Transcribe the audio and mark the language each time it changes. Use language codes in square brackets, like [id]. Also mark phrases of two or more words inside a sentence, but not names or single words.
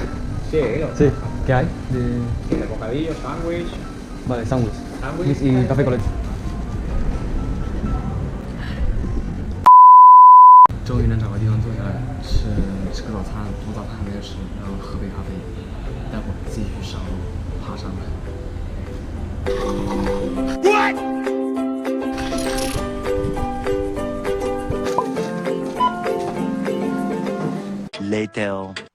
[es] Sí, Sí. ¿Qué hay? tiene bocadillo, sándwich, Vale, sándwich. sándwich Y café con leche. [zh] 终于能找个地方坐下来吃个早餐，我早餐还没有吃，然后喝杯咖啡，待会儿继续上路爬山。 [en] Later.